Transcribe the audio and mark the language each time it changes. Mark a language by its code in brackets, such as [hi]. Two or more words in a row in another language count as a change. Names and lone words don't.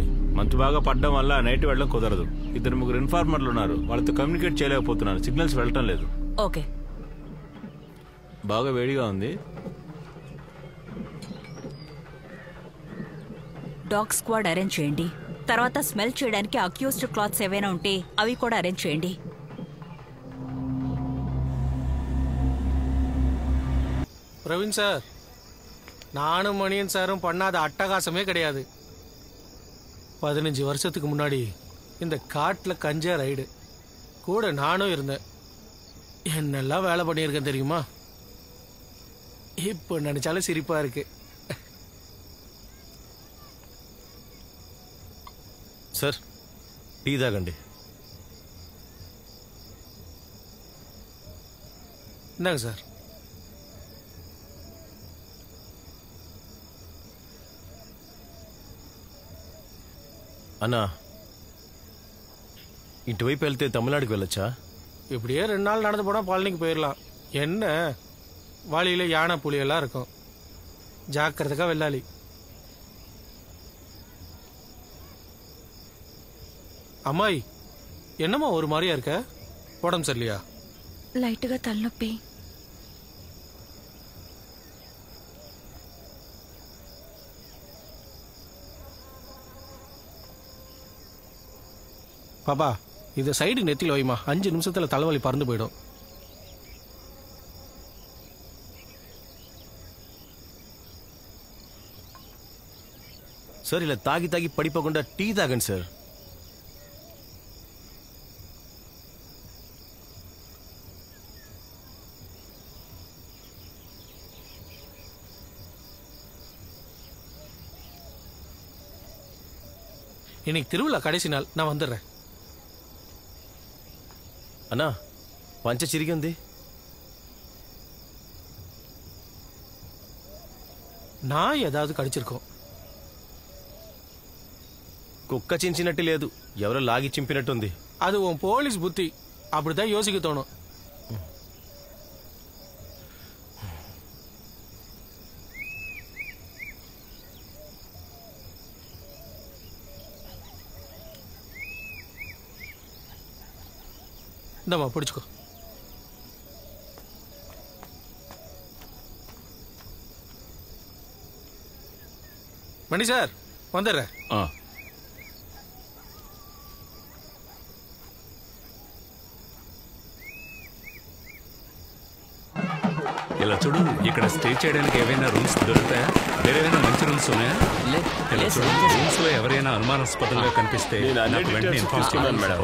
[te] మంచు బాగా పడ్డం వల్ల నైట్ వెళ్ళడం కుదరదు. 2-3 ఇన్ఫార్మర్లు ఉన్నారు, వాళ్ళతో కమ్యూనికేట్ చేయలేకపోతున్నాను. సిగ్నల్స్ వెళ్ళటం లేదు. ఓకే. బాగా వేడిగా ఉంది. డాగ్ స్క్వాడ్ అరేంజ్ చేయండి. తర్వాత స్మెల్ చేయడానికి అక్యూజ్డ్ క్లాత్స్ ఏవైనా ఉంటే అవి కూడా అరేంజ్ చేయండి. [ta] பிரவீன் சார், நானும் மணியன் சாரும் பண்ணாத அட்டகாசமே கிடையாது. 15 வருஷத்துக்கு முன்னாடி இந்த காட்டில் கஞ்சா ரைடு கூட நானும் இருந்தேன். என்னெல்லாம் வேலை பண்ணியிருக்கேன் தெரியுமா? இப்போ நினைச்சாலும் சிரிப்பா இருக்கு. [te] సార్, టీ తాగండి. [ta] இந்தாங்க சார். [te] అన్నా, ఇటువైపు వెళ్తే తమిళనాడుకి వెళ్ళొచ్చా? [ta] இப்படியே 2 நாள் நடந்து போனால் பழனிக்கு போயிடலாம். என்ன வழியில் யானை புலியெல்லாம் இருக்கும். ஜாக்கிரதைக்கா வெள்ளாளி. அம்மாய், என்னம்மா ஒரு மாதிரியா இருக்க? உடம்பு சரியில்லையா? [te] లైట్గా తలనొప్పి. [ta] பாப்பா, இதை சைடு நெத்தியில் வைமா. 5 நிமிஷத்தில் தலைவலி பறந்து போயிடும். [te] సార్, ఇలా తాగి తాగి పడిపోకుండా టీ తాగండి సార్. [ta] இன்னைக்கு திருவிழா கடைசி நாள், நான் வந்துடுறேன். [te] అన్నా, పంచ చిరిగింది. [ta] நான் ஏதாவது கடிச்சிருக்கோம். [te] కుక్క చించినట్టు లేదు, ఎవరో లాగి చింపినట్టుంది. [ta] அது உன் போலீஸ் புத்தி. அப்படிதான் யோசிக்க தோணும். இந்தம்மா பிடிச்சுக்கோ. மணி சார், வந்துடுறேன். [te] ఇలా చూడు, ఇక్కడ స్టే చేయడానికి ఏవైనా రూమ్స్ దొరుకుతాయా? వేరేమైనా మంచి రూమ్స్ ఉన్నాయా? ఇలా చూడు, రూమ్స్ లో ఎవరైనా అనుమానాస్పదంగా కనిపిస్తే నాకు వెంటనే ఇన్ఫార్మ్ చేయాలి మేడం.